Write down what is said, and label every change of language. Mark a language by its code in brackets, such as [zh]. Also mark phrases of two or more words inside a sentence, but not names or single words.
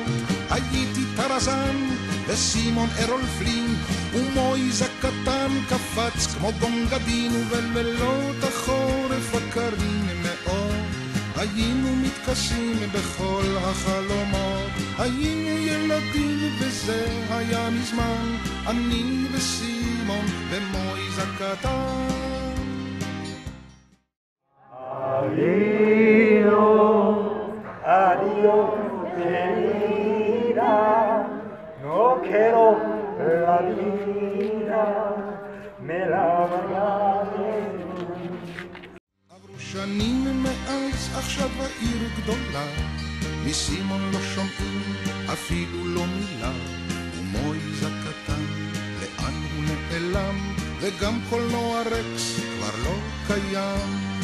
[he] הייתי טרזן וסימון ארול פלין, ומויז הקטן קפץ כמו גונגדין, ובלילות החורף הקרים מאוד היינו מתכסים בכל החלומות. היינו ילדים וזה היה מזמן, אני וסימון ומויז הקטן. [es] Adiós, querida, no quiero la vida, me la [he] עברו שנים מאז, עכשיו העיר גדולה, מסימון לא שומעים אפילו לא מילה, ומויז הקטן לאן הוא נעלם, וגם קולנוע רקס כבר לא קיים.